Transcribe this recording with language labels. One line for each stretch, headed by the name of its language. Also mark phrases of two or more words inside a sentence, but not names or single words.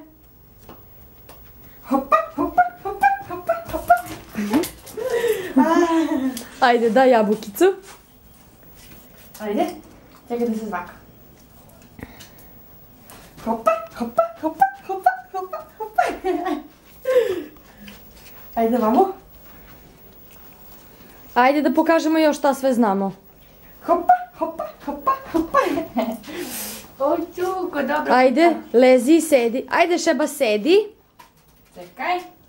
Serbian: Hopa, hopa, hopa, hopa, hopa. Ajde, daj jabukicu. Ajde, čekaj da se zvaka. Hopa, hopa, hopa, hopa, hopa, hopa. Ajde, vamo. Ajde da pokažemo još šta sve znamo. Hopa, hopa, hopa, hopa. O, čuko, dobro. Ajde, lezi i sedi. Ajde, Šeba, sedi. Čekaj.